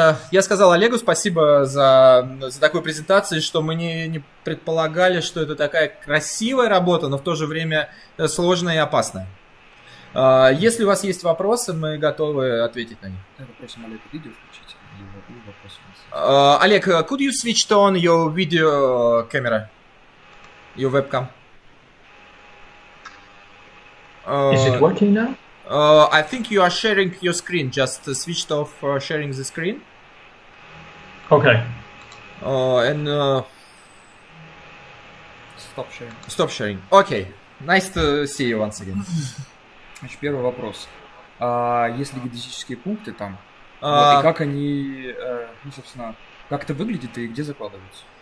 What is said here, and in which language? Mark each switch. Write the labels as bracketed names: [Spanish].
[Russian] Я сказал Олегу спасибо за такую презентацию, что мы не предполагали, что это такая красивая работа, но в то же время сложная и опасная. Если у вас есть вопросы, мы готовы ответить на них. Просим Олега видео включить. [English] Олег, could you switch on your video camera, your webcam? Is it working now? I think you are sharing your screen. Just switched off sharing the screen. Okay. And Stop sharing. Stop sharing. Okay. Nice to see you once again. [Russian] Значит, первый вопрос. Есть ли геодезические пункты там? И как они, ну, собственно, как это выглядит и где закладываются?